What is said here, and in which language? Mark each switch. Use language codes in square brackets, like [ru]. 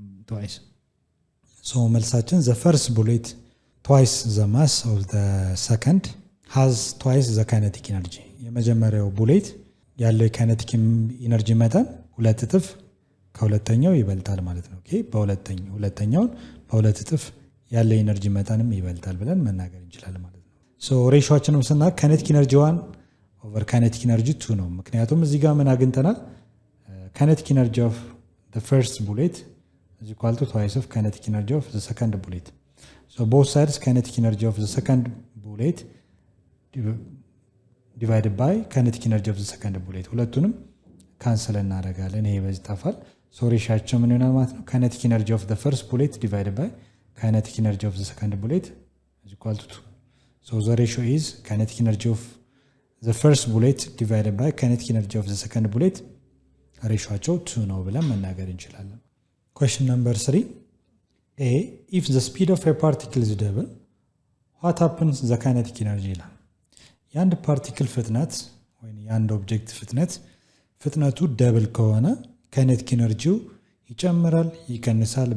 [am] twice። መልሳችን [en] the first bullet twice the mass of the second has twice the kinetic energy። [am] የመጀመሪያው ቡሌት ያለው የካይኔቲክ ኢነርጂ መጠን 2 እጥፍ ከሁለተኛው ይበልጣል ማለት ነው። ኦኬ ሁለተኛውን በ2 እጥፍ ያለው ኢነርጂ መጠንም ይበልጣል ብለን መናገር እንችላለን ማለት ነው። ሬሾአችንም ስና ካይኔቲክ ኢነርጂ 1 ኦቨር ካይኔቲክ ኢነርጂ 2 ነው። ምክንያቱም እዚህ ጋር ምን አግኝተናል? [en] ካይኔቲክ ኢነርጂ ኦፍ the first bullet is equal to twice of kinetic energy of the second bullet. Both sides kinetic energy of the second bullet divided by kinetic energy of the second bullet [am] ሁለቱንም ካንሰል እናደርጋለን። ይሄ በዚህ ጠፋል። ሬሾአቸው ምን ይሆናል ማለት ነው? [en] kinetic energy of the first bullet divided by kinetic energy of the second bullet is equal to 2. The ratio is kinetic energy of the first bullet divided by kinetic energy of the second bullet [am] ሬሾአቸው 2 ነው ብለን መናገር እንችላለን። [en] Question number 3. A. If the speed of a particle is double, what happens to the kinetic energy? [am] የአንድ ፓርቲክል ፍጥነት ወይም የአንድ ኦብጀክት ፍጥነቱ ደብል ከሆነ ካይኔቲክ ኢነርጂው ይጨምራል ይቀንሳል?